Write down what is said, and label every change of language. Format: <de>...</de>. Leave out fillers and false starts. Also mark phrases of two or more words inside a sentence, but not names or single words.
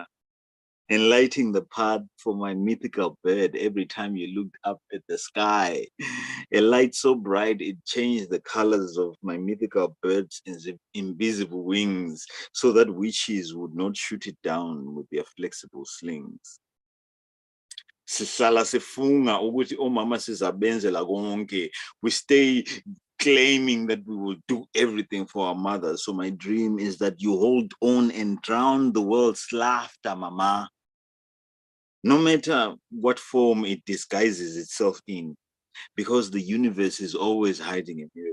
<en>And lighting the path for my mythical bird every time you looked up at the sky. A light so bright it changed the colors of my mythical bird's invisible wings so that witches would not shoot it down with their flexible slings.</en> <nd>Sihlala sifunga ukuthi omama sizabenzela konke.</nd> <en>We stay claiming that we will do everything for our mothers. So my dream is that you hold on and drown the world's laughter, Mama. No matter what form it disguises itself in, because the universe is always hiding a miracle.</en>